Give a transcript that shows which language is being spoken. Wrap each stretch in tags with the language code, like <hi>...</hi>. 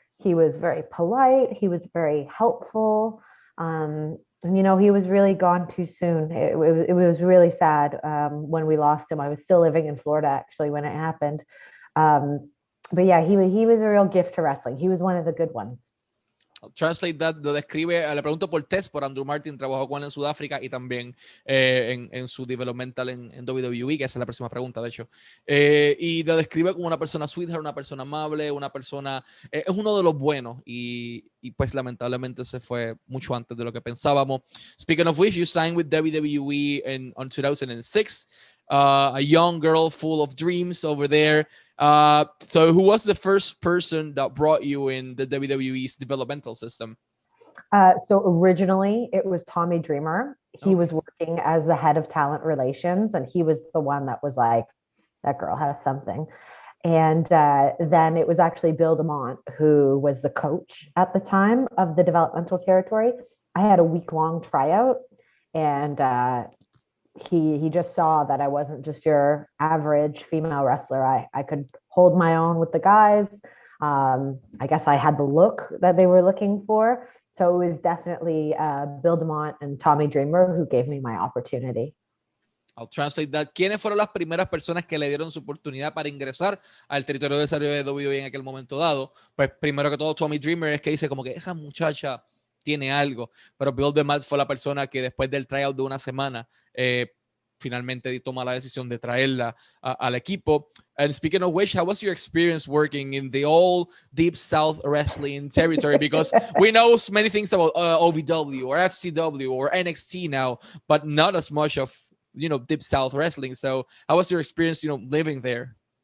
<en>He was very polite. He was very helpful. And you know, he was really gone too soon. It was really sad when we lost him. I was still living in Florida actually when it happened. But yeah, he was a real gift to wrestling. He was one of the good ones.</en> <es>Translate that, lo describe, le pregunto por Tess, por Andrew Martin, trabajó con él en Sudáfrica y también en su developmental en WWE, que esa es la próxima pregunta, de hecho. Y lo describe como una persona sweetheart, una persona amable, una persona, es uno de los buenos, y pues lamentablemente se fue mucho antes de lo que pensábamos. Speaking of which, you signed with WWE on 2006.</es> <en>a young girl full of dreams over there. So who was the first person that brought you in the WWE's developmental system? So originally it was Tommy Dreamer. He was working as the head of talent relations, and he was the one that was like, that girl has something. And then it was actually Bill DeMont, who was the coach at the time of the developmental territory. I had a week-long tryout, and he just saw that I wasn't just your average female wrestler. I could hold my own with the guys. I guess I had the look that they were looking for. So it was definitely Bill DeMont and Tommy Dreamer who gave me my opportunity. I'll translate that.</en> <es>¿Quiénes fueron las primeras personas que le dieron su oportunidad para ingresar al territorio de desarrollo de WWE en aquel momento dado? Pues primero que todo, Tommy Dreamer es que dice como que esa muchacha tiene algo, pero Bill DeMott fue la persona que después del tryout de una semana finalmente toma la decisión de traerla al equipo.</es> <en>And speaking of which, how was your experience working in the old Deep South wrestling territory? Because we know many things about OVW or FCW or NXT now, but not as much of, you know, Deep South wrestling. So how was your experience, you know, living there?</en>